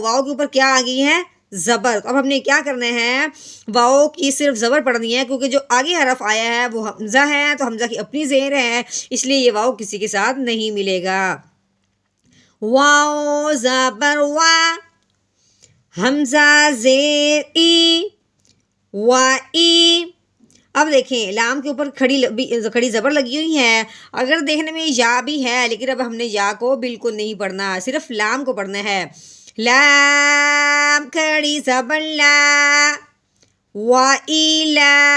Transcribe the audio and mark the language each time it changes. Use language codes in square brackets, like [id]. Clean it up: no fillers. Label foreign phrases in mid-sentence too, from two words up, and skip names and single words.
[ur] واؤ کے اوپر کیا آ گئی ہے، زبر. اب ہم نے کیا کرنا ہے، واؤ کی صرف زبر پڑھنی ہے، کیونکہ جو آگے حرف آیا ہے وہ حمزہ ہے، تو حمزہ کی اپنی زیر ہے، اس لیے یہ واؤ کسی کے ساتھ نہیں ملے گا. واؤ زبر وا، حمزہ زیر ای، وا ای. اب دیکھیں لام کے اوپر کھڑی زبر لگی ہوئی ہے. اگر دیکھنے میں یا بھی ہے لیکن اب ہم نے یا کو بالکل نہیں پڑھنا، صرف لام کو پڑھنا ہے. لام کھڑی زبر لا، وا ای لا.